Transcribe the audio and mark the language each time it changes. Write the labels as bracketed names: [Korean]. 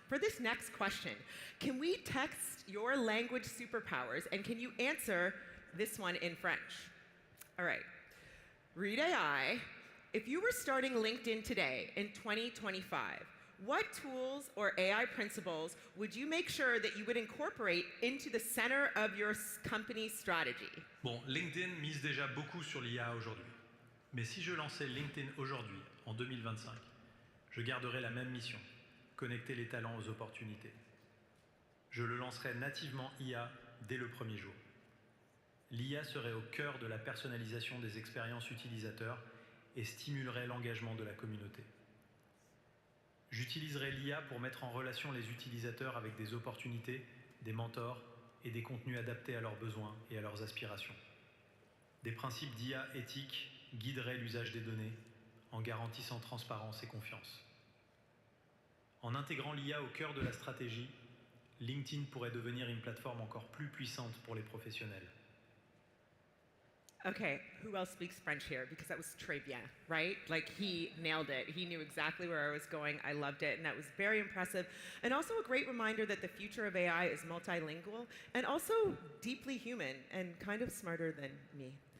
[English] For this next question, can we text your language superpowers, and can you answer this one in French? All right. Reid AI, if you were starting LinkedIn today in 2025, what tools or AI principles would you make sure that you would incorporate into the center of your company's strategy? [French] Bon, LinkedIn mise déjà beaucoup sur l'IA aujourd'hui. Mais si je lançais LinkedIn aujourd'hui, en 2025, je garderais la même mission, connecter les talents aux opportunités. Je le lancerais nativement IA dès le premier jour. L'IA serait au cœur de la personnalisation des expériences utilisateurs et stimulerait l'engagement de la communauté. J'utiliserai l'IA pour mettre en relation les utilisateurs avec des opportunités, des mentors et des contenus adaptés à leurs besoins et à leurs aspirations. Des principes d'IA éthiques guideraient l'usage des données en garantissant transparence et confiance. En intégrant l'IA au cœur de la stratégie, LinkedIn pourrait devenir une plateforme encore plus puissante pour les professionnels. [English] Okay, who else speaks French here? Because that was [French] très bien, [English] right? Like, he nailed it. He knew exactly where I was going. I loved it, and that was very impressive. And also a great reminder that the future of AI is multilingual and also deeply human and kind of smarter than me.